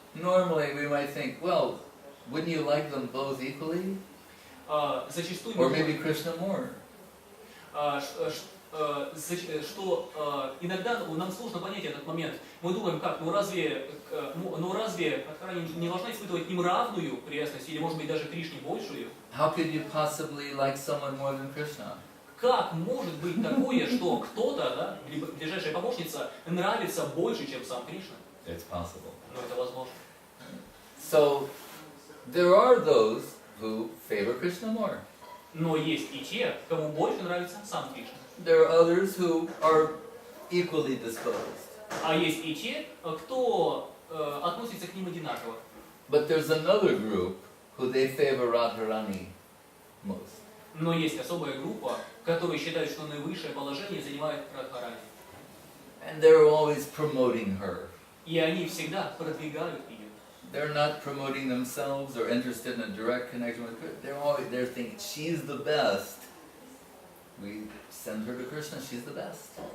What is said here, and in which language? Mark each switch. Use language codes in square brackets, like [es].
[en] Normally we might think, well, wouldn't you like them both equally? [ru] Зачастую [en] Or maybe Krishna more. [ru] Что иногда нам сложно понять этот момент. Мы думаем, как, разве Радхарани не должна испытывать к ним равную приязнь, или может быть даже Кришне большую? [en] How could you possibly like someone more than Krishna? [ru] Как может быть такое, что кто-то, либо ближайшая помощница, нравится больше, чем сам Кришна? [en] It's possible. [ru] Но это возможно. [en] So, there are those who favor Krishna more. [ru] Но есть и те, кому больше нравится сам Кришна. [en] There are others who are equally disposed. [ru] А есть и те, кто относится к ним одинаково. [en] But there's another group who they favor Radharani most. [ru] Но есть особая группа, которые считают, что наивысшее положение занимает Радхарани. [en] And they're always promoting her. [ru] И они всегда продвигают ее. [en] They're not promoting themselves or interested in a direct connection with Krishna. They're thinking she's the best. We send her to Krishna, she's the best.